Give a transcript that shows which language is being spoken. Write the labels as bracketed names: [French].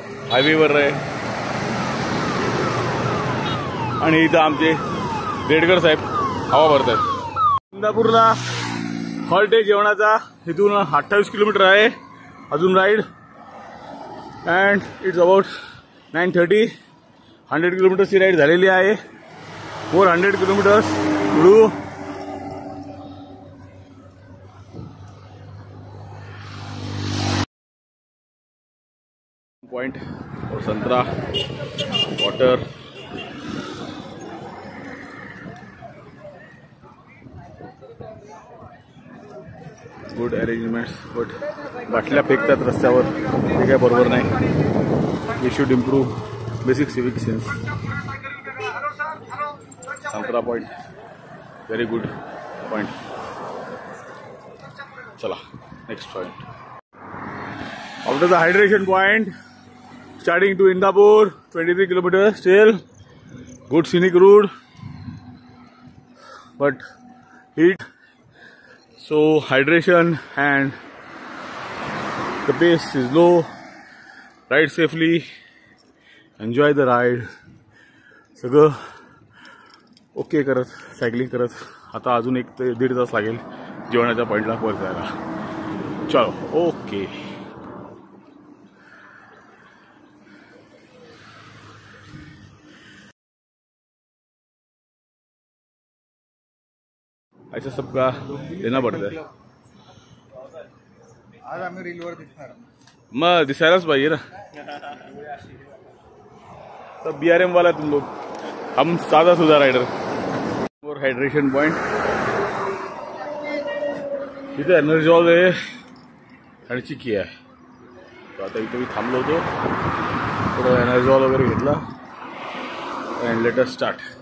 [Marathi] हायवेवर आहे आणि इथं आमचे रेडकर साहेब हवा भरत आहेत. इंदापूरला हॉल्ट आहे जेवणाचा. इथून 28 किलोमीटर आहे अजून ride. [English] And it's about 9:30. [Marathi] 100 किलोमीटर्सची ride झालेली आहे. [English] 400 kilometres to point और संतरा water. Good arrangements. [Marathi] बट बाटल्या फेकतात रस्त्यावर, ते काय बरोबर नाही. [English] We should improve basic civic sense. संतरा point very good point. [Marathi] चला next point. [English] After the hydration point, starting to Indapur, 23 kilometers still. Good scenic route, but heat. So hydration and the pace is low. Ride safely. Enjoy the ride. [Marathi] सगळं okay करत cycling करत आता अजून 1 ते 1.5 तास लागेल जेवणाच्या पॉईंटला परत जायला. [Hindi] चलो ओके. ऐसा सबका देना पड़ता है. [Marathi] आज आम्ही रीलवर दिसणार. मग दिसायलाच पाहिजे ना. [Hindi] सब BRM वाला तुम लोग, हम साधा सुधा राइडर. [Marathi] और हायड्रेशन पॉइंट इथे एनर्जॉल आहे आणि चिकी आहे. तर आता इथे मी थांबलो होतो, थोडं एनर्जॉल वगैरे घेतला [English] And let us start.